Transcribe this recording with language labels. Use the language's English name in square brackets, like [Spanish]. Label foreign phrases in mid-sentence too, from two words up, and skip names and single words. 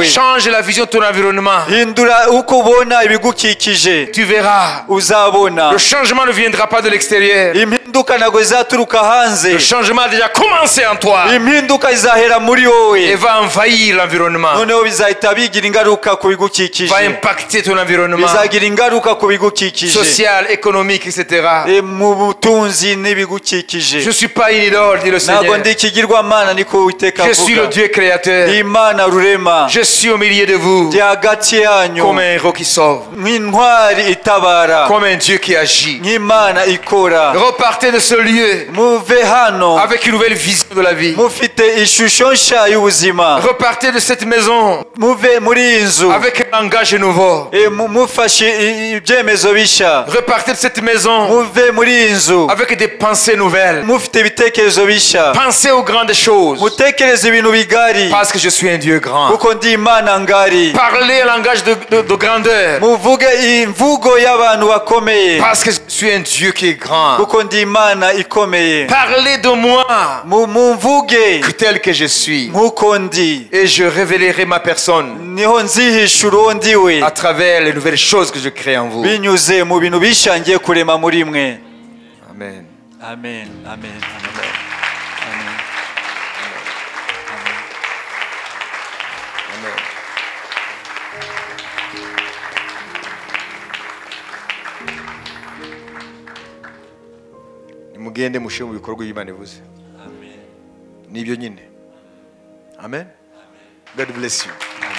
[French] Change la vision de ton environnement. [Kinyarwanda] hindura uko ubona ibigukikije. [French] Tu verras. [Kinyarwanda] Uzabona [French] Le changement ne viendra pas de l'extérieur. [Kinyarwanda] impinduka ntabwo zizaturuka hanze, [French] Le changement a déjà commencé en toi [Kinyarwanda] impinduka zizahera muri [French] et [Kinyarwanda] wowe, [French] va envahir l'environnement. [Kinyarwanda] noneho bizahita bigira ingaruka ku bigukikije, [French] Va impacter ton environnement [Kinyarwanda] bizagira ingaruka ku bigukikije, [French] social, économique, etc. [Kinyarwanda] mu butunzi n'ibigukikije. [French] Je ne suis pas une idole, dit le [Kinyarwanda] ntabwo [French] Seigneur. [Kinyarwanda] ndi ikigirwamana niko Uwiteka [French] Je suis le [Kinyarwanda] avuga. [French] Dieu créateur. [Kinyarwanda] Imana rurema, [French] Je suis au milieu de vous [Kinyarwanda] ndi hagati yanyu [French] comme un héros qui sauve, [Kinyarwanda] nk'intwari itabara, [French] comme un Dieu qui agit. [Kinyarwanda] nk'Imana ikora. [French] Repartez de ce lieu [Kinyarwanda] Muve hano [French] avec une nouvelle vision de la vie. [Kinyarwanda] mufite ishusho nshya y'ubuzima, [French] Repartez de cette maison [Kinyarwanda] muve muri iyi nzu [French] avec un langage nouveau. [Kinyarwanda] mufashe ibyemezo bishya, [French] Repartez de cette maison [Kinyarwanda] muve muri iyi nzu [French] avec des pensées nouvelles. [Kinyarwanda] mufite ibitekerezo bishya, [French] Pensez aux grandes choses [Kinyarwanda] mutekereze ibintu bigari [French] parce que je suis un Dieu grand. [Kinyarwanda] kuko ndi Imana ngari. [French] Parlez un langage de grandeur [Kinyarwanda] Muvuge imvugo y'abantu bakomeye [French] parce que je suis un Dieu qui est grand. [Kinyarwanda] kuko ndi Imana ikomeye. [French] Parlez de moi [Kinyarwanda] Mumvuge [French] tel que je suis [Kinyarwanda] nk'uko ndi, [French] et je révélerai ma personne [Kinyarwanda] niho nzihishura uwo ndiwe [French] à travers les nouvelles choses que je crée en vous. [Kinyarwanda] binyuze mu bintu bishangiye kurema muri mwe. Amen. Amen, amen, amen. Nimugende mushyire mu bikorwa y'Imana ivuze. Nibyo nyine. [English] Amen. God bless you.